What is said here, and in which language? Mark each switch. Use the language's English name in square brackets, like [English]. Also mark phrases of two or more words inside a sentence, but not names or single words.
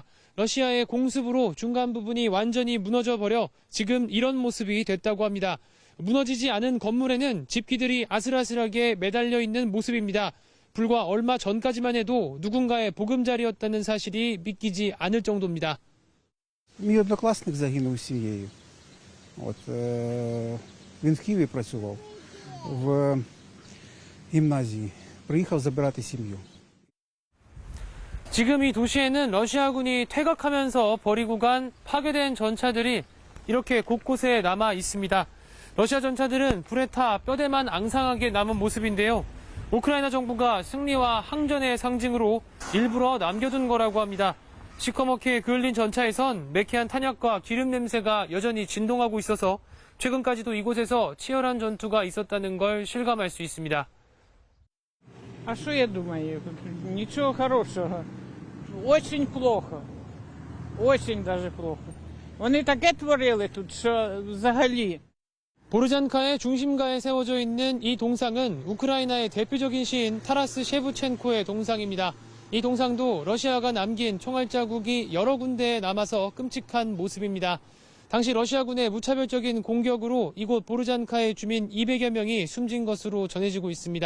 [Korean] 러시아의 공습으로 중간 부분이 완전히 무너져 버려 지금 이런 모습이 됐다고 합니다. 무너지지 않은 건물에는 집기들이 아슬아슬하게 매달려 있는 모습입니다. 불과 얼마 전까지만 해도 누군가의 보금자리였다는 사실이 믿기지 않을 정도입니다. [Ukrainian] Мій однокласник загинув з сім'єю. Він в Києві працював в гімназії. Приїхав забирати сім'ю. [Korean] 지금 이 도시에는 러시아군이 퇴각하면서 버리고 간 파괴된 전차들이 이렇게 곳곳에 남아 있습니다. 러시아 전차들은 불에 타 뼈대만 앙상하게 남은 모습인데요. 우크라이나 정부가 승리와 항전의 상징으로 일부러 남겨둔 거라고 합니다. 시커멓게 그을린 전차에선 매캐한 탄약과 기름 냄새가 여전히 진동하고 있어서 최근까지도 이곳에서 치열한 전투가 있었다는 걸 실감할 수 있습니다. [Russian] А что я думаю? Ничего хорошего. Очень плохо. Очень даже плохо. [Ukrainian] Вони таке творили тут, що взагалі. [Korean] 보르잔카의 중심가에 세워져 있는 이 동상은 우크라이나의 대표적인 시인 타라스 셰브첸코의 동상입니다. 이 동상도 러시아가 남긴 총알 자국이 여러 군데에 남아서 끔찍한 모습입니다. 당시 러시아군의 무차별적인 공격으로 이곳 보르잔카의 주민 200여 명이 숨진 것으로 전해지고 있습니다.